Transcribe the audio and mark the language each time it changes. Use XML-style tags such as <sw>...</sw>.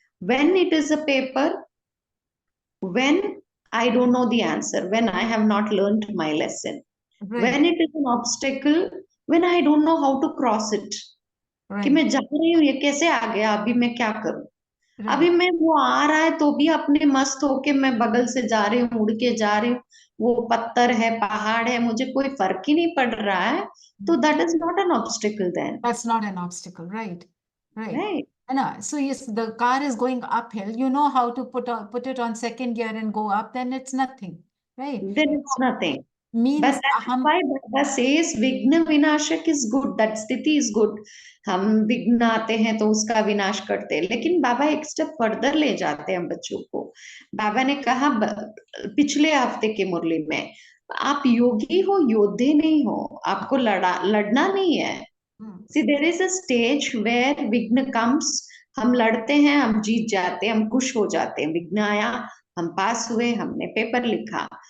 <en>when it is a paper, when I don't know the answer, when I have not learned my lesson, right when it is an obstacle, when I don't know how to cross it,</en> <hi>कि</hi> <en>right</en> <hi>मैं जा रही हूँ, ये कैसे आ गया, अभी मैं क्या करूं। अभी</hi> <en>Right.</en> <hi>मैं, वो आ रहा है तो भी अपने मस्त होके मैं बगल से जा रही हूँ, उड़ के जा रही हूँ, वो पत्थर है, पहाड़ है, मुझे कोई फर्क ही नहीं पड़ रहा है, तो</hi> <en>That is not an obstacle then, That's not an obstacle, right? Right. Right. And so yes, the car is going uphill. You know how to put it on second gear and go up. Then it's nothing, right? Then it's So, nothing, but means that is why Baba says vighna vinashak is good, that sthiti is good।</en> <hi>हम विघ्न आते हैं तो उसका विनाश करते हैं, लेकिन बाबा एक स्टेप फर्दर ले जाते हैं बच्चों को। बाबा ने कहा पिछले हफ्ते की मुरली में, आप योगी हो, योद्धे नहीं हो, आपको लड़ना नहीं है।</hi> <en>see, there is a stage where vighna comes,</en> <hi>हम लड़ते हैं, हम जीत जाते हैं, हम खुश हो जाते हैं, विघ्न आया, हम पास हुए, हमने पेपर लिखा।</hi>